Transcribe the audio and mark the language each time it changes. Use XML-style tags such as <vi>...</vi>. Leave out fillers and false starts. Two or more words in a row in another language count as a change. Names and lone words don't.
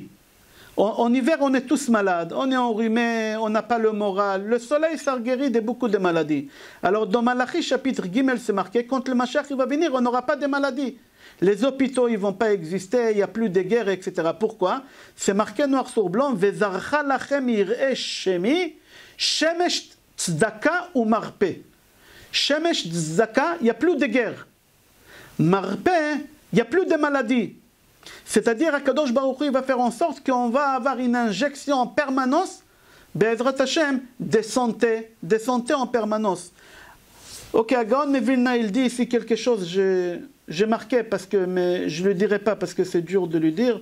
<fr>En hiver, on est tous malades, on est enrhumé, on n'a pas le moral. Le soleil, ça guérit de beaucoup de maladies. Alors, dans Malachi, chapitre Gimel, c'est marqué, quand le Mashiach il va venir, on n'aura pas de maladies. Les hôpitaux, ils ne vont pas exister, il n'y a plus de guerre, etc. Pourquoi? C'est marqué noir sur blanc,</fr> <he>וזרחה לכם יראי שמי שמש צדקה ומרפא. שמש צדקה,</he> <fr>il n'y a plus de guerre. Marpe, il n'y a plus de maladies. C'est-à-dire,</fr> <he>הקדוש ברוך הוא,</he> <fr>il va faire en sorte qu'on va avoir une injection en permanence,</fr> <he>בעזרת השם,</he> <fr>de santé en permanence. Ok, Gaon Mevilna, il dit ici quelque chose, j'ai marqué, mais je ne le dirai pas parce que c'est dur de le dire.</fr>